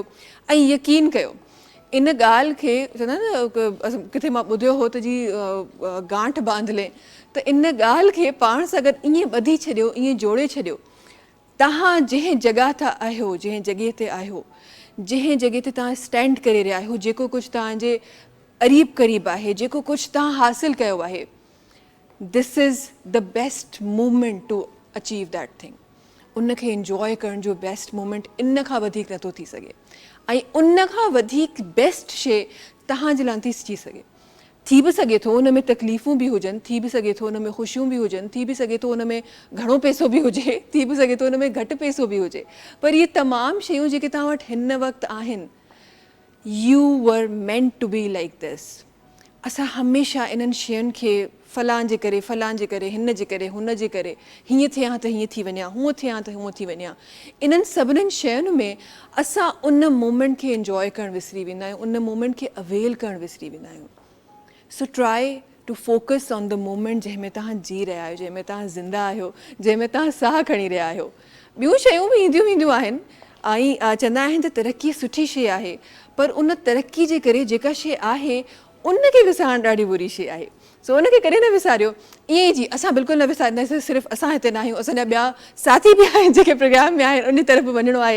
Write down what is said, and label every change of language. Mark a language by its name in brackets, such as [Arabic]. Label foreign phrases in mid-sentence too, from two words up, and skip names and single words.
[Sindhi] ऐं यकीन कयो इन ॻाल्हि खे चवंदा आहिनि न, किथे मां ॿुधियो हो त जी [Hindi] गांठ बांधले, [Sindhi] त इन ॻाल्हि खे पाण सां गॾु ईअं ॿधी छॾियो, ईअं जोड़े छॾियो, तव्हां जंहिं जॻह ते आहियो, जंहिं जॻह ते आहियो, जंहिं जॻह ते तव्हां स्टैंड करे रहिया आहियो, जेको कुझु तव्हांजे क़रीब क़रीब आहे, जेको कुझु तव्हां हासिलु कयो आहे, [English] This is the best movement to achieve that thing. [Sindhi] उनखे इंजॉय करण जो [English] best movement [Sindhi] इन खां वधीक नथो थी सघे, ऐं उन खां वधीक बेस्ट शइ तव्हांजे लाइ थी बि सघे थो उन में तकलीफ़ूं बि हुजनि, थी बि सघे थो उन में ख़ुशियूं बि हुजनि, थी बि सघे थो उन में घणो पैसो बि हुजे, थी बि सघे थो उन में घटि पैसो बि हुजे, पर इहे तमामु शयूं जेके तव्हां वटि हिन वक़्तु आहिनि, [English] You were meant to be like this. [Sindhi] असां हमेशह इन्हनि शयुनि खे फलां जे करे, हिन जे करे, हुन जे करे, हीअं थियां त हीअं थी वञा, हूअं थियां त हूअं थी वञा, इन्हनि सभिनीनि शयुनि में असां उन मोमेंट खे इंजॉय करणु विसरी वेंदा आहियूं, उन मोमेंट खे अवेल करणु विसरी वेंदा आहियूं। [English] So try to focus on the moment [Sindhi] जंहिंमें तव्हां जी रहिया आहियो, जंहिंमें तव्हां ज़िंदा आहियो, जंहिंमें तव्हां साह खणी रहिया आहियो। ॿियूं शयूं बि ईंदियूं वेंदियूं आहिनि, ऐं चवंदा आहिनि त तरक़ी सुठी शइ आहे, पर उन तरक़ी जे करे जेका शइ आहे उनखे विसारणु ॾाढी बुरी शइ आहे। सो उनखे कॾहिं न विसारियो। ईअं ई जी असां बिल्कुलु न विसारींदासीं, सिर्फ़ु असां हिते न आहियूं, असांजा ॿिया साथी बि आहिनि जेके प्रोग्राम में आहिनि, उन तरफ़ वञिणो आहे।